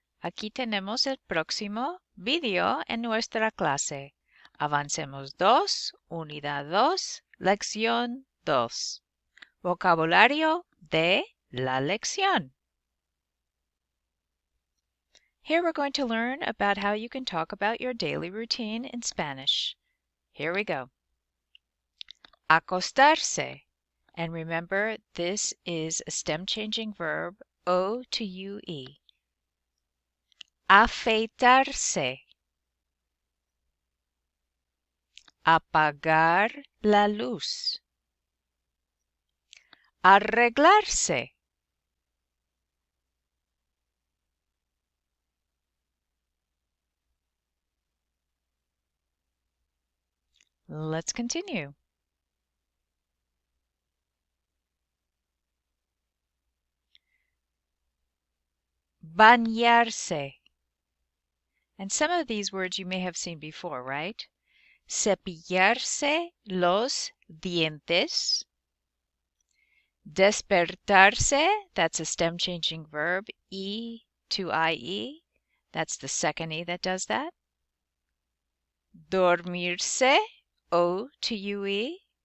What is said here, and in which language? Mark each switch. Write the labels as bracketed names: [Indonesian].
[Spanish] Aquí tenemos el próximo vídeo en nuestra clase. Avancemos 2, Unidad 2, Lección 2. Vocabulario de la lección. [English] Here we're going to learn about how you can talk about your daily routine in Spanish. Here we go. Acostarse. And remember, this is a stem-changing verb, O to UE. [Spanish] Afeitarse. Apagar la luz. Arreglarse. [English] Let's continue. [Spanish] Bañarse. [English] And some of these words you may have seen before, right? [Spanish] Cepillarse los dientes. [English] Despertarse, that's a stem-changing verb, E to IE. That's the second E that does that. [Spanish] Dormirse, O to UE.